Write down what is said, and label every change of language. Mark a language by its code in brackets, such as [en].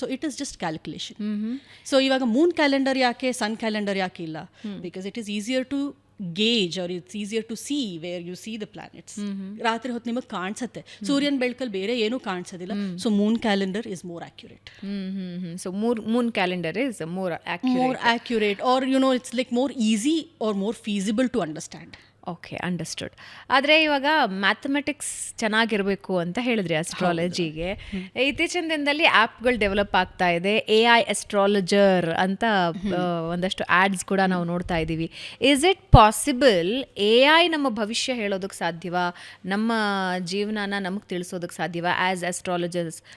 [en] So it is just calculation. [kn] So ಇವಾಗ Moon calendar ಯಾಕೆ, ಸನ್ calendar ಯಾಕೆ ಇಲ್ಲ? [en] Because it is easier to gauge or it's easier to see where you see the planets. [kn] ರಾತ್ರಿ ಹೊತ್ತು ನಿಮಗೆ ಕಾಣಿಸುತ್ತೆ, ಸೂರ್ಯನ ಬೆಳಕಲ್ಲಿ ಬೇರೆ ಏನೂ ಕಾಣಿಸೋದಿಲ್ಲ. [en] So moon calendar is more accurate. So moon calendar is more accurate, or it's like more easy or more feasible to understand. Okay, understood. [kn] ಆದರೆ ಇವಾಗ ಮ್ಯಾಥಮೆಟಿಕ್ಸ್ ಚೆನ್ನಾಗಿರಬೇಕು ಅಂತ ಹೇಳಿದ್ರಿ ಅಸ್ಟ್ರಾಲಜಿಗೆ. ಇತ್ತೀಚಿನ ದಿನದಲ್ಲಿ ಆ್ಯಪ್ಗಳು ಡೆವಲಪ್ ಆಗ್ತಾ ಇದೆ, AI ಅಸ್ಟ್ರಾಲಜರ್ ಅಂತ ಒಂದಷ್ಟು ಆ್ಯಡ್ಸ್ ಕೂಡ ನಾವು ನೋಡ್ತಾ ಇದ್ದೀವಿ. [en] is it possible [kn] AI ನಮ್ಮ ಭವಿಷ್ಯ ಹೇಳೋದಕ್ಕೆ ಸಾಧ್ಯವಾ, ನಮ್ಮ ಜೀವನನ ನಮಗೆ ತಿಳಿಸೋದಕ್ಕೆ ಸಾಧ್ಯವಾ [en] As astrologers?